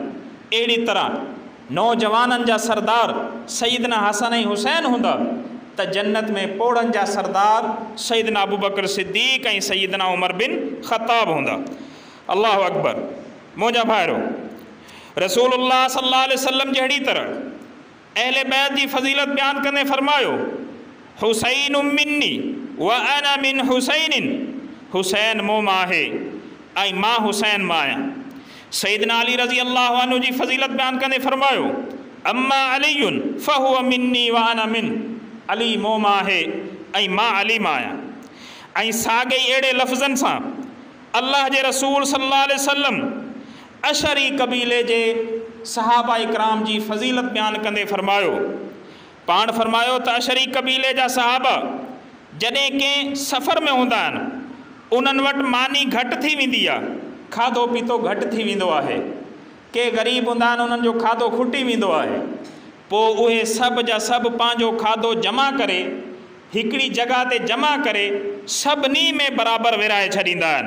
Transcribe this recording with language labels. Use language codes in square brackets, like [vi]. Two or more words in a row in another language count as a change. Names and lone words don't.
[sd] अहिड़ी तरह नौजवाननि जा सरदार सईदना हसन ऐं हुसैन हूंदा त जन्नत में पोड़नि जा सरदार सईदना अबू बकर सिद्दीक़ ऐं सईदना उमर बिन ख़त्ताब हूंदा। [ar] الله أكبر. [sd] मुंहिंजा भाइरो, रसूलुल्लाह [ar] صلى الله عليه وسلم [sd] जहिड़ी तरह अहले बैत जी फ़ज़ीलत बयान कंदे फरमायो [ar] حسين مني وأنا من حسين, [sd] हुसैन मूं मां आहे ऐं मां हुसैन मां आहियां। सईदना अली [ar] رضي الله عنه [sd] जी फ़ज़ीलत बयान कंदे फरमायो [ar] أما علي فهو مني وأنا من, [sd] अली मूं मां आहे ऐं मां अली मां आहियां। ऐं साॻे अहिड़े लफ़्ज़नि सां अल्लाह जे रसूल [ar] صلى الله عليه وسلم [sd] अशरी कबीले जे सहाबा इकराम जी फ़ज़ीलत बयान कंदे फरमायो, पाण फरमायो त अशरी कबीले जा सहाबा जॾहिं कंहिं सफ़र में हूंदा आहिनि उन्हनि वटि मानी घटि थी वेंदी आहे, खाधो पीतो घटि थी वेंदो आहे, के ग़रीब हूंदा आहिनि उन्हनि जो खाधो खुटी वेंदो आहे, पोइ उहे सभु जा सभु पंहिंजो खाधो जमा करे हिकिड़ी जॻह ते जमा करे सभिनी में बराबरि विराए छॾींदा आहिनि।